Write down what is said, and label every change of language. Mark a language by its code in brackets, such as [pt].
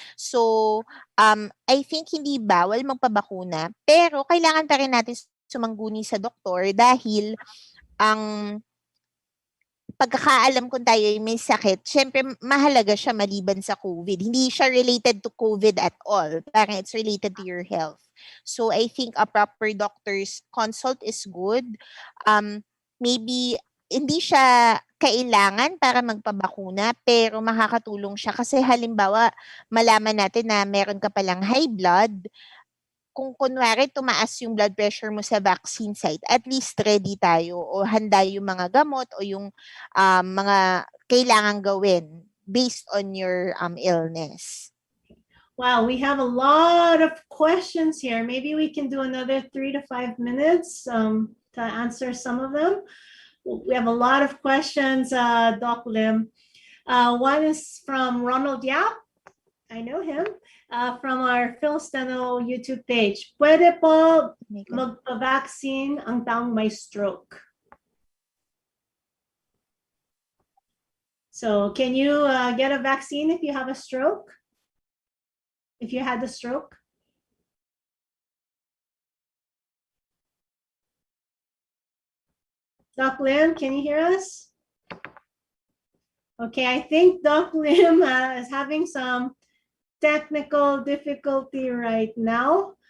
[tl] So, I think hindi bawal magpabakuna, pero kailangan pa rin natin sumangguni sa doktor dahil ang pagkakaalam kung tayo ay may sakit, syempre mahalaga siya maliban sa COVID. Hindi siya [en] related to COVID at all. Parang it's related to your health. So I think a proper doctor's consult is good. [tl] Maybe hindi siya kailangan para magpabakuna, pero makakatulong siya kasi halimbawa malaman natin na meron ka palang high blood. Kung kunwari tumaas yung blood pressure mo sa vaccine site, at least ready tayo o handa yung mga gamot o yung mga kailangan gawin [en] based on your illness. Wow, we have a lot of questions here. Maybe we can do another 3 to 5 minutes to answer some of them. We have a lot of questions, Doc Lim. One is from Ronald Yap. I know him. From our Phil Steno YouTube page. [tl] Pwede po magpa-vaccine ang taong may stroke? [en] So can you get a vaccine if you have a stroke? If you had a stroke? Doc Lim, can you hear us? Okay, I think Doc Lim is having some technical difficulty right now.